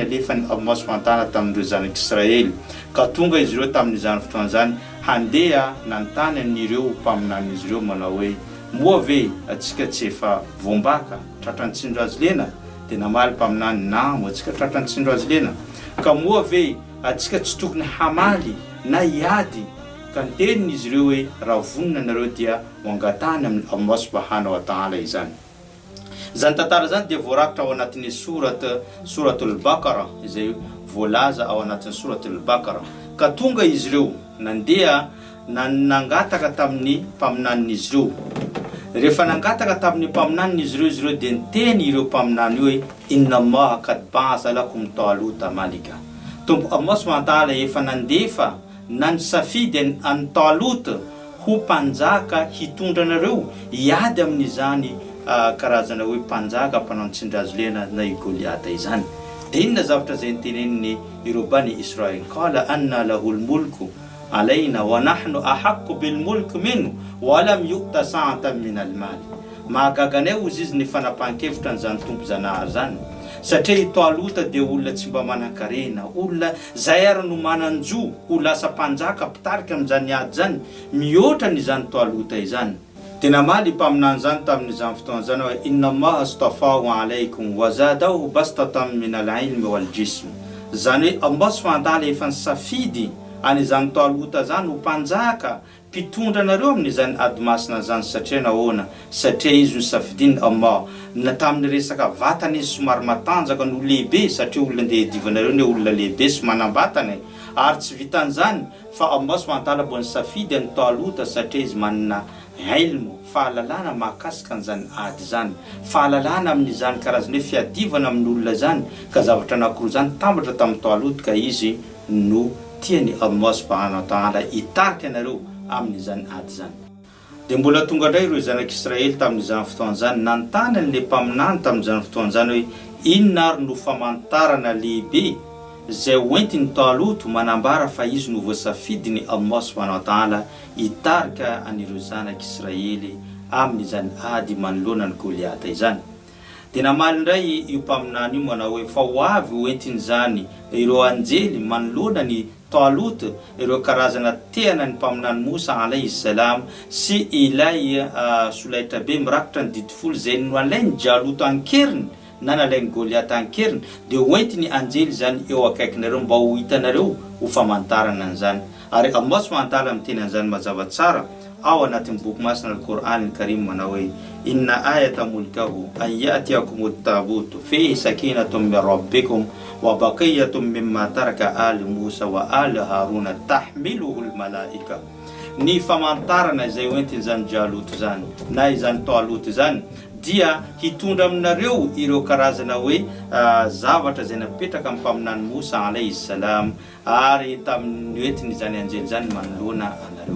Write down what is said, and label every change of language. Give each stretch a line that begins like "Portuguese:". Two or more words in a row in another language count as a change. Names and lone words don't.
Malagasy: alefany
Arabic: الله سبحانه
Malagasy: tamin'ireo zanak'Israely ka tonga izy ireo tamin'izany fotoana zany handeha nantany anireo mpaminan'izy ireo manao hoe moa ve atsika tsy efa vombaka tratrantsindro azy lena dia namaly mpaminany namo atsika tratrantsindro azy lena ka moa ve atsika tsy tokony hamaly na hiady ka niteniny izy ireo hoe raha vonina nareo dia wangatany amin'ny
Arabic: الله سبحانه وتعالى
Malagasy: izany. Zany tantara zany dia voarakitra ao anatin'ny
Arabic: سورة البقرة
Malagasy: izay voalaza ao anatin'ny
Arabic: سورة البقرة
Malagasy: ka tonga izy ireo nandeha nangataka tamin'ny mpaminan'izy ireo. Rehefa nangataka tamin'ny mpaminan'izy ireo dia niteny ireo mpaminany hoe
Arabic: إن الله قد بعث لكم طالوت ملكا.
Malagasy: Tompo
Arabic: الله سبحانه وتعالى
Malagasy: efa nandefa nansafidy an Talut ho mpanjaka hitondra nareo hiady amin'izany karazana hoe mpanjaka mpanao tsindrazo lena na Goliata izany. Dia inona zavatra zay niteneniny ireo bani Israel
Arabic: قال أنى له الملك علينا ونحن أحق بالملك منه ولم يؤت سعة من المال.
Malagasy: Mahagaganay ozy izy ny fanapahan-kevitra n'izany tompo zanahary zany satria Taluta dia olona tsy mba manan-karena, olona zay ary no mananjo ho lasa mpanjaka mpitarika amin'izany ady zany mihoatra n'izany Taluta izany. Dia namaly mpaminany zany tamin'izany fotoana zany hoe
Arabic: إن الله اصطفاه عليكم وزاده بسطة من العلم والجسم.
Malagasy: Zany hoe
Arabic: الله سبحانه وتعالى
Malagasy: efa nisafidy an'izany Taluta zany ho mpanjaka mpitondra nareo amin'izany ady masina zany satria nahoana satria izy nisafidiny Allah na tamin'ny resaka vatany izy somary matanjaka no lehibe satria olona ndeha divanareo ny olona lehibe sy manambatana ary tsy vitan'izany fa
Arabic: الله سبحانه وتعالى
Malagasy: mbo nisafidy an'ny Taluta satria izy manana ilmu fahalalana mahakasika an'izany ady zany fahalalana amin'izany karazany hoe fiadivana amin'ny olona zany ka zavatra anankiroa zany tambatra tamin'ny Taluta ka izy no tiany
Arabic: الله سبحانه وتعالى
Malagasy: hitarika anareo amin'izany ady zany. Dia mbola tonga indray ireo zanak'Israely tamin'izany fotoana zany nantany an'ilay mpaminany tamin'izany fotoana zany hoe inona ary no famantarana lehibe zay hoentiny Taluta manambara fa izy no voasafidiny
Arabic: الله سبحانه وتعالى
Malagasy: hitarika anireo zanak'Israely amin'izany ady manoloana ny Goliata izany. Dia namaly indray io mpaminany io manao hoe fa ho avy hoentiny zany ireo anjely manoloana ny Taluta ireo karazana tehana ny mpaminany Mosa
Arabic: عليه السلام
Malagasy: sy ilay solaitra be mirakitra ny ditfolo zay no alainy Jalut ankeriny na nalainy Goliata ankeriny dia hoentiny anjely zany eo akaikinareo mba ho hitanareo ho famantarana an'izany. Ary
Arabic: الله سبحانه وتعالى
Malagasy: miteny an'izany mazava tsara ao anatin'ny boky masina al-Qur'an al-Karim manao hoe
Arabic: إن آية ملكه أن يأتيكم التابوت فيه سكينة من ربكم وبقية مما ترك آل موسى وآل هارون تحمله الملائكة.
Malagasy: Ny famantarana izay hoentiny zany Jalut zany na izany Talut zany dia hitondra aminareo ireo karazana hoe zavatra zay napetraka amin'ny mpaminany Mosa
Arabic: عليه السلام
Malagasy: ary tamin'ny hoentiny izany anjely zany manoloana anareo.